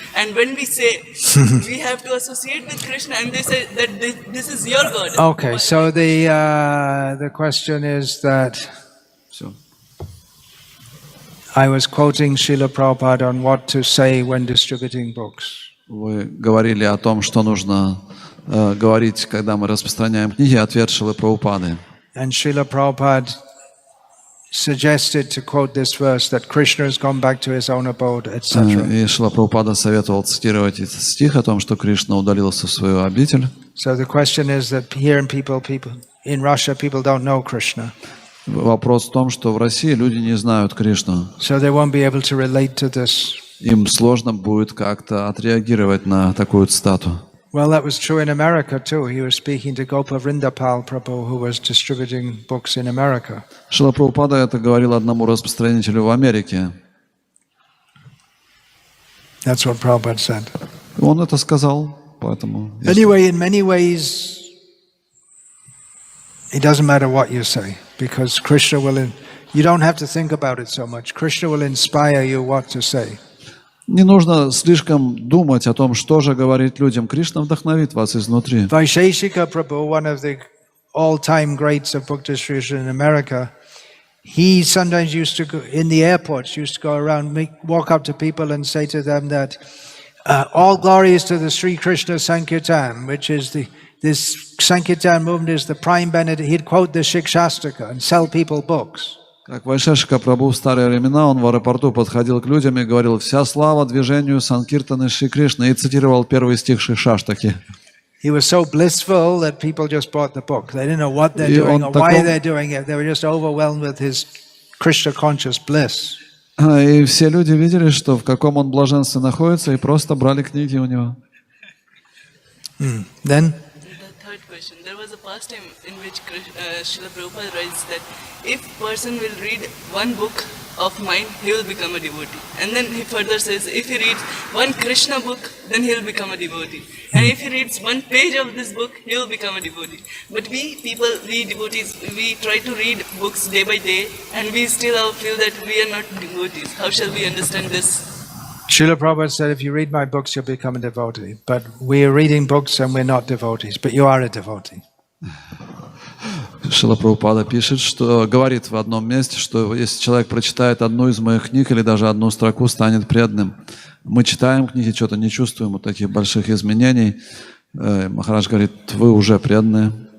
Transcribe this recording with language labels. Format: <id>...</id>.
<en>And when we say we have to associate with Krishna, and they say that this is your God. Okay, so the question is that</en> <ru>Все.</ru> <en>I was quoting Srila Prabhupada on what to say when distributing books.</en> <ru>Вы говорили о том, что нужно говорить, когда мы распространяем книги, ответ Шрилы Прабхупады.</ru> <en>And Srila Prabhupada suggested to quote this verse that Krishna has gone back to his own abode, etc.</en> <ru>И Шрила Прабхупада советовал цитировать этот стих о том, что Кришна удалился в свою обитель.</ru> <en>So the question is that here in Russia, people don't know Krishna.</en> <ru>Вопрос в том, что в России люди не знают Кришну.</ru> <en>So they won't be able to relate to this.</en> <ru>Им сложно будет как-то отреагировать на такую цитату.</ru> <en>Well, that was true in America too. He was speaking to Gopa Vrindapal Prabhu, who was distributing books in America.</en> <ru>Шрила Прабхупада это говорил одному распространителю в Америке.</ru> <en>That's what Prabhupada said.</en> <ru>Он это сказал, поэтому...</ru> <en>Anyway, in many ways, it doesn't matter what you say, because Krishna will... You don't have to think about it so much. Krishna will inspire you what to say.</en> <ru>Не нужно слишком думать о том, что же говорить людям. Кришна вдохновит вас изнутри.</ru> <en>Vaisheshika Prabhu, one of the all-time greats of book distribution in America, he sometimes used to go in the airports, used to go around, walk up to people and say to them that all glory is to the Sri Krishna Sankirtan, which is this Sankirtan movement is the prime benefit. He'd quote the Shikshastika and sell people books.</en> <ru>Как Вайшешика Прабху в старые времена, он в аэропорту подходил к людям и говорил: «Вся слава движению Санкиртаны Шри Кришны», и цитировал первый стих Шикшаштаки.</ru> <en>He was so blissful that people just bought the book. They didn't know what they're doing or why they're doing it. They were just overwhelmed with his Krishna conscious bliss.</en> <ru>И все люди видели, что в каком он блаженстве находится, и просто брали книги у него.</ru> <en>Then? The third question. There was a pastime in which Srila Prabhupada writes that if person will read one book of mind, he will become a devotee. And then he further says, if he reads one Krishna book, then he will become a devotee. And if he reads one page of this book, he will become a devotee. But we devotees, we try to read books day by day, and we still feel that we are not devotees. How shall we understand this? Srila Prabhupada said, if you read my books, you'll become a devotee. But we are reading books and we're not devotees. But you are a devotee.</en> <ru>Шрила Прабхупада пишет, что говорит в одном месте, что если человек прочитает одну из моих книг или даже одну строку, станет преданным. Мы читаем книги, что-то не чувствуем вот таких больших изменений. Махарадж говорит, вы уже преданные.</ru>